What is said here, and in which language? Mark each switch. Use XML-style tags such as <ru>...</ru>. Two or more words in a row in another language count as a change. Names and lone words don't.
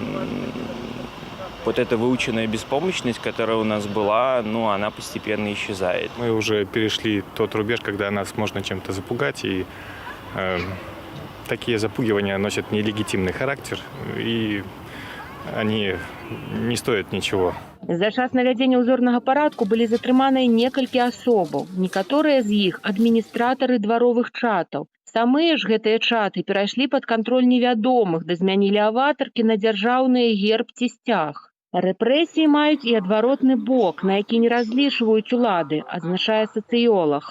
<ru>Вот эта выученная беспомощность, которая у нас была, она постепенно исчезает. Мы уже перешли тот рубеж, когда нас можно чем-то запугать, и такие запугивания носят нелегитимный характер, и они не стоят ничего.</ru> <be>За час навядзення ўзорнага парадку былі затрыманыя некалькі асобаў. Некаторыя з іх адміністратары дваровых чатаў. Самыя ж гэтыя чаты перайшлі пад кантроль невядомых, да змянілі аватаркі на дзяржаўныя герб ці сцяг. Рэпрэсіі маюць і адваротны бок, на які не разлічваюць улады, адзначае сацыёлаг.</be>